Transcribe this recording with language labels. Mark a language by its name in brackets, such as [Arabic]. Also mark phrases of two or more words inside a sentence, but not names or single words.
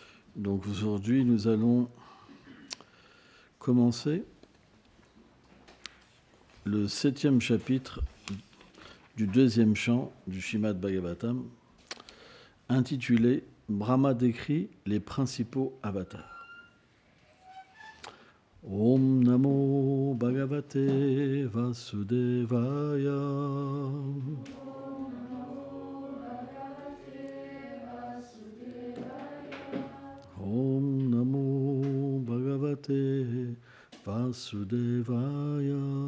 [French] Donc aujourd'hui, nous allons commencer le 7e chapitre du 2e chant du Srimad Bhagavatam, intitulé « Brahma décrit les principaux avatars ». [Sanskrit] ॐ नमो भगवते वासुदेवाय. ॐ नमो भगवते वासुदेवाय.